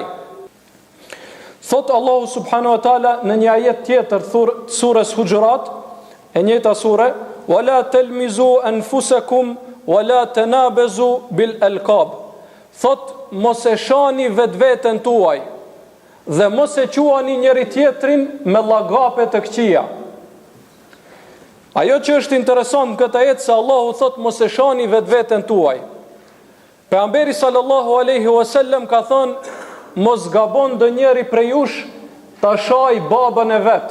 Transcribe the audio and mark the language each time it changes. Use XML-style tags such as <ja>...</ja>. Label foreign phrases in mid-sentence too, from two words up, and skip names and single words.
<sq>Thot Allahu</sq> <ar>سبحانه وتعالى</ar> <sq>në një ajet tjetër surës Hujurat, e njëjta sure,</sq> <ar>ولا تلمزوا أنفسكم ولا تنابزوا بالألقاب.</ar> <sq>Thot mos e shani vetveten tuaj dhe mos e quani njëri tjetrin me llagape të këqija. Ajo që është interesant këtë ajet se Allahu thot mos e shani vetveten tuaj. Pejgamberi</sq> <ar>صلى الله عليه وسلم</ar> <sq>ka thënë mos gabon ndonjëri prej jush ta shaj babën e vet.</sq>